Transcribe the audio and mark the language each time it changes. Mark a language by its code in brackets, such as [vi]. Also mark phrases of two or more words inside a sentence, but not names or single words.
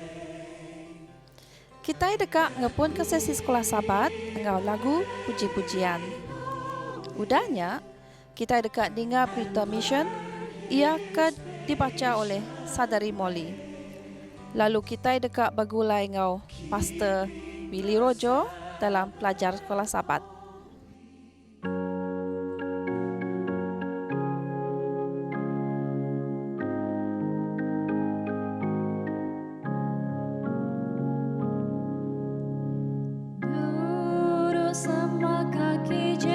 [iba] Kita dekat ngepun ke sesi sekolah Sabat ngau lagu puji-pujian. Udahnya kita dekat dengar berita mission ia dibaca oleh Sadari Molly. Lalu kita dekat bagulai ngau Pastor Billy Rojo dalam pelajar sekolah Sabat. Duduk sama kaki